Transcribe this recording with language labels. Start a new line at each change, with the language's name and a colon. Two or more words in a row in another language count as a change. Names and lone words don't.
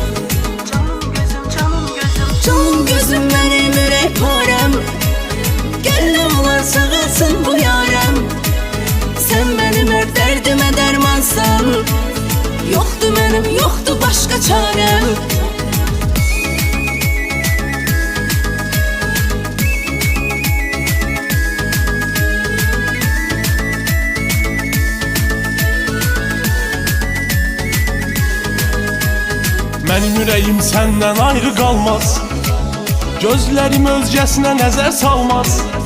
Turkish: Canım gözüm benim ürek parem, gel ne olar sığılsın bu yarem. Sen benim her derdime dermansan, yoktu benim yoktu başka çarem.
Azerbaijani: Mənim ürəyim səndən ayrı qalmaz, gözlərim özgəsinə nəzər salmaz.